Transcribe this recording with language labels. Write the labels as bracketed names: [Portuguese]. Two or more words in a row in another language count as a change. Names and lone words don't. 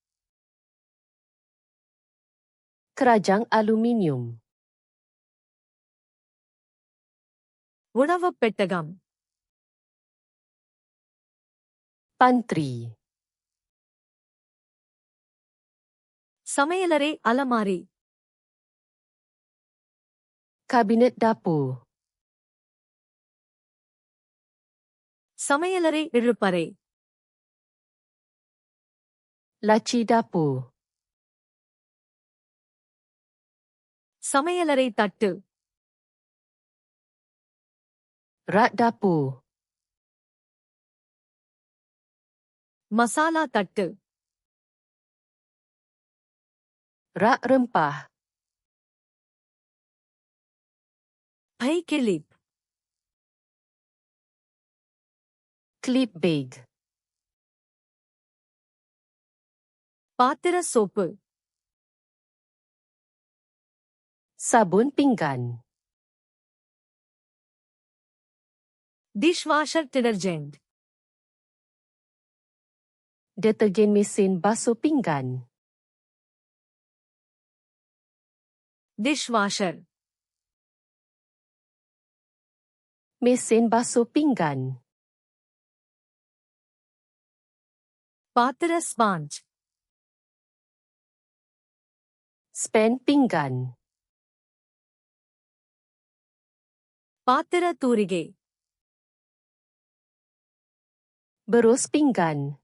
[Malay] Kerajang aluminium. [Tamil] உணவுப் பெட்டகம். [Malay] Pantry. [Tamil] சமையலறை அலமாரி. [Malay] Kabinet dapur. [Tamil] சமையலறை இழுப்பறை. [Malay] Laci dapur. [Tamil] சமையலறை தட்டு. [Malay] Rak dapur. [Tamil] மசாலா தட்டு. [Malay] Rak rempah. [Tamil] பை கிளிப். [English] Clip bag. [Tamil] பாத்திர சோப்பு. [Malay] Sabun pinggan. [English] dishwasher detergent. [Malay] Detergen mesin basuh pinggan. [Tamil] டிஷ்வாஷர். [Malay] Mesin basuh pinggan. [Tamil] பாத்திர ஸ்பாஞ்ச். [Malay] Span pinggan. [Tamil] பாத்திர தூரிகை. [Malay] Berus pinggan.